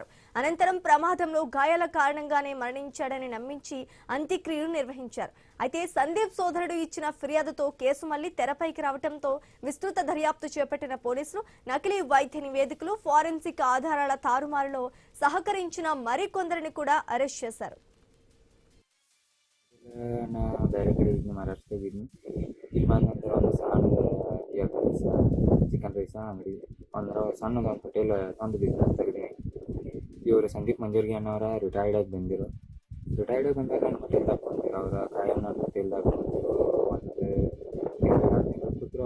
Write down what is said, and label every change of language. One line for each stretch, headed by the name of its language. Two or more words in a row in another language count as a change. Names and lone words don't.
Telugu: అనంతరం ప్రమాదంలో గాయాల కారణంగానే మరణించాడని నమ్మించి అంత్యక్రియలు నిర్వహించారు. అయితే సందీప్ సోదరుడు ఇచ్చిన ఫిర్యాదుతో కేసు మళ్లీ తెరపైకి రావడంతో విస్తృత దర్యాప్తు చేపట్టిన పోలీసులు నకిలీ వైద్య నివేదికలు, ఫోరెన్సిక్ ఆధారాల తారుమారులో సహకరించిన మరికొందరిని కూడా అరెస్ట్ చేశారు.
Kannada: ನಾ ಬೇರೆ ಕಡೆ ಇದ್ನ ಮಹಾರಾಷ್ಟ್ರ ಇದ್ನಿ ಇಲ್ಲಿ ಬಂದ ನಂತರ ಒಂದು ಸಣ್ಣ
English: egg rice chicken rice
Kannada: ಅಂಗಡಿ ಅಂದ್ರೆ ಸಣ್ಣದೊಂದು ಹೋಟೆಲ್ ಒಂದು ಬಿಸ್ನೆಸ್ ತೆಗೆದಿನಿ. ಇವರು ಸಂದೀಪ್ ಮಂಜರ್ಗಿ ಅನ್ನೋರ ರಿಟೈರ್ಡ್ ಆಗಿ ಬಂದಿರೋ. ರಿಟೈರ್ಡ್ ಆಗಿ ಬಂದಾಗ ನನ್ನ ಹೋಟೆಲ್ದಾಗ ಬಂದಿರೋ. ಅವರ ಕಾಯಂ ನನ್ನ ಹೋಟೆಲ್ದಾಗ ಬಂದಿರೋ ಒಂದು ತಿಂಗಳು ಕೂತ್ರು.